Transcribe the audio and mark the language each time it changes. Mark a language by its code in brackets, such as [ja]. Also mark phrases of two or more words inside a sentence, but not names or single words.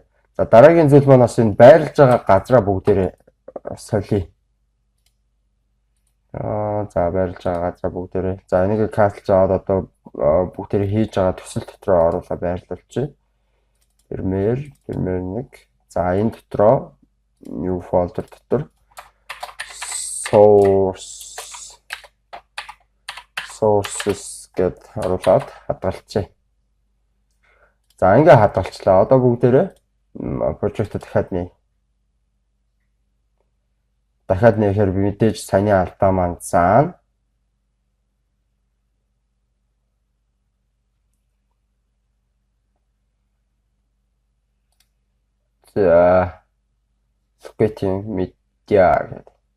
[mn] За дараагийн зүйл маань бас энэ байрлаж байгаа газраа бүгдээрээ солиё. За байрлаж байгаа газраа бүгдээрээ. За энийг каслж аваад одоо бүгдээрээ хийж байгаа төсөл дотроо оруулаа байрлуулчих. Premiere 1. За энэ дотроо [en] new folder [mn] дотор sources гэд оруулаад хадгалчихъя. За ингээ хадгалчлаа. Одоо бүгдээрээ project-д дахиад нээ. Дахиад нээхээр мэдээж саяны алдаа маань заана. За [en] locating media [mn] гэдэг.